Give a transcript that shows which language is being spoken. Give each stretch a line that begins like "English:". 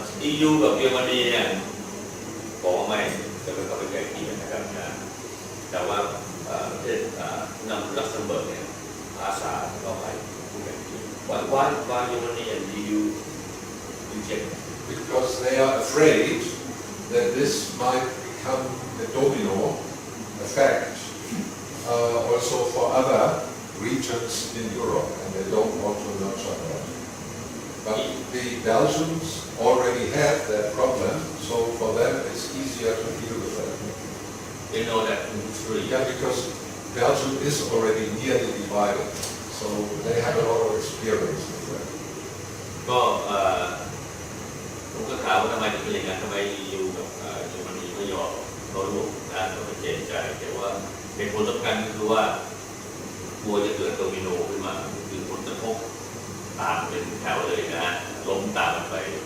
Thai: EU กับเยอรมนีเนี่ยบอกว่าไม่จะไม่เข้าไปไกล่เกลี่ยนะครับนะแต่ว่าประเทศลักเซมเบิร์กเนี่ยอาสาเข้าไปผู้ไกล่เกลี่ย
English: Why Germany and EU reject? Because they are afraid that this might become a domino effect also for other regions in Europe, and they don't want to nurture that. But the Belgians already have that problem, so for them it's easier to deal with that. They know that history. Yeah, because Belgium is already nearly divided, so they have a lot of experience with that.
Thai: ก็ผมก็ถามว่าทำไมถึงเป็นอย่างนั้นทำไมEUกับเยอรมนีไม่ยอมเขาร่วมงานเขาไม่เจรจาแต่ว่าเหตุผลสำคัญก็คือว่ากลัวจะเกิดโดมิโนขึ้นมาคือผลกระทบตามเป็นแถวเลยนะฮะล้มตามกันไป